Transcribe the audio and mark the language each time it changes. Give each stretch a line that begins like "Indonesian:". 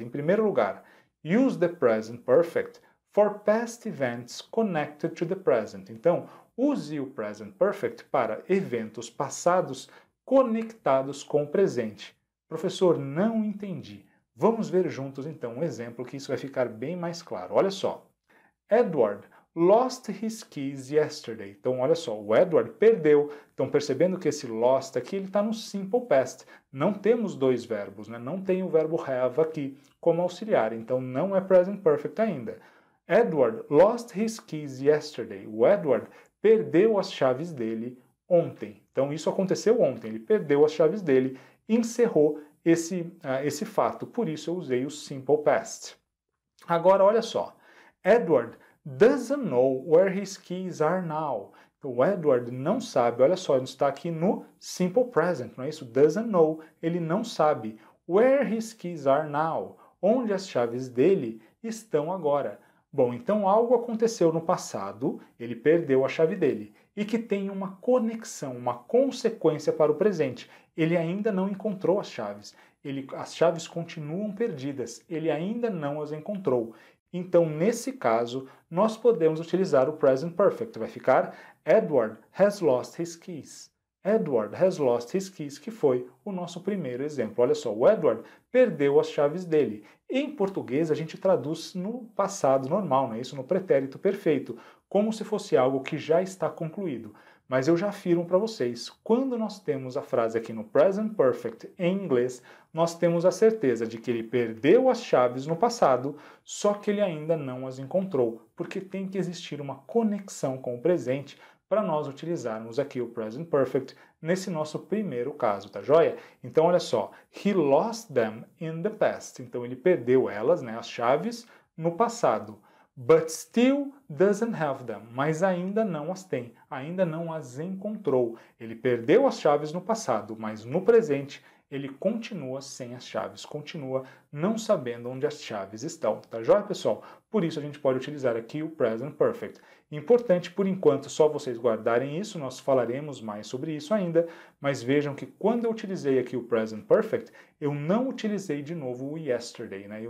Portuguese: Em primeiro lugar,
English: use the present perfect for past events connected to the present.
Portuguese: Então, use o present perfect para eventos passados conectados com o presente. Professor, não entendi. Vamos ver juntos então um exemplo que isso vai ficar bem mais claro. Olha só.
English: Edward lost his keys yesterday.
Portuguese: Então, olha só, o Edward perdeu. Então, percebendo que esse lost aqui ele está no simple past. Não temos dois verbos, né? Não tem o verbo have aqui como auxiliar. Então, não é present perfect ainda.
English: Edward lost his keys yesterday.
Portuguese: O Edward perdeu as chaves dele ontem. Então, isso aconteceu ontem. Ele perdeu as chaves dele, encerrou esse fato. Por isso, eu usei o simple past. Agora, olha só.
English: Edward doesn't know where his keys are now.
Portuguese: Então, o Edward não sabe, olha só, ele está aqui no simple present, não é isso?
English: Doesn't know,
Portuguese: ele não sabe.
English: Where his keys are now.
Portuguese: Onde as chaves dele estão agora. Bom, então algo aconteceu no passado, ele perdeu a chave dele, e que tem uma conexão, uma consequência para o presente. Ele ainda não encontrou as chaves. As chaves continuam perdidas, ele ainda não as encontrou. Então, nesse caso, nós podemos utilizar o present perfect. Vai ficar
English: Edward has lost his keys. Edward has lost his keys,
Portuguese: que foi o nosso primeiro exemplo. Olha só, o Edward perdeu as chaves dele. Em português, a gente traduz no passado normal, não é isso? No pretérito perfeito, como se fosse algo que já está concluído. Mas eu já afirmo para vocês, quando nós temos a frase aqui no present perfect em inglês, nós temos a certeza de que ele perdeu as chaves no passado, só que ele ainda não as encontrou, porque tem que existir uma conexão com o presente para nós utilizarmos aqui o present perfect nesse nosso primeiro caso, tá joia? Então, olha só,
English: he lost them in the past.
Portuguese: Então, ele perdeu elas, né, as chaves, no passado.
English: But still doesn't have them.
Portuguese: Mas ainda não as tem, ainda não as encontrou. Ele perdeu as chaves no passado, mas no presente ele continua sem as chaves, continua não sabendo onde as chaves estão, tá joia, pessoal? Por isso a gente pode utilizar aqui o present perfect. Importante, por enquanto, só vocês guardarem isso, nós falaremos mais sobre isso ainda, mas vejam que quando eu utilizei aqui o present perfect, eu não utilizei de novo o yesterday, né?